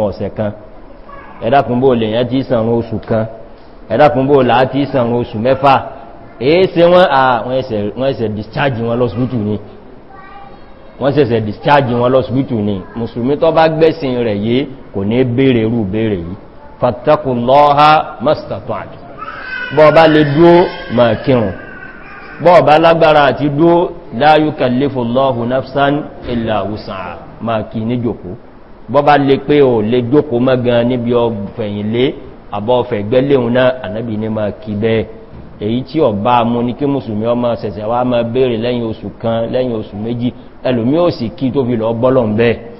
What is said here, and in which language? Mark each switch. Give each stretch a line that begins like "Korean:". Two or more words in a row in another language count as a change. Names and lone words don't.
Yoruba: ọ̀sẹ̀ kan ẹ̀dàkùnbó lè yẹn tí sànrún oṣù kan ẹ̀dàkùnbó láà tí sànrún oṣù mẹ́fà èé ṣe wọ́n ẹsẹ̀ discharge wọn lọ́sibítù ni wọ́n ṣẹ̀ṣẹ̀ discharge wọn lọ́sibítù ni mùsùlùmí tó bá gbẹ́sìn rẹ̀ yé kò ní béèrè irú béèrè yìí
Arabic: فاتقوا الله ما استطعت
Yoruba: bọ́ bá lè dúó máa kírun bọ́ bá lágbára àti dúó
Arabic: لا يكلف الله نفسا إلا وسعها
Yoruba: máa kí ní jòkó bọ́bá lè pé o lè jókòó mọ́gan níbi ọ̀fẹ̀yìnlé àbọ̀ ọ̀fẹ̀gbẹ́léhun náà ànábì ní máa kí bẹ́ẹ̀ èyí tí ọba mú ní kí mùsùlùmí ọmọ ṣẹ̀ṣẹ̀ wá máa béèrè lẹ́yìn oṣù kan lẹ́yìn oṣù méjì ẹlòmí ò sì kí tó fi lọ bọ́lọ̀n bẹ́ẹ̀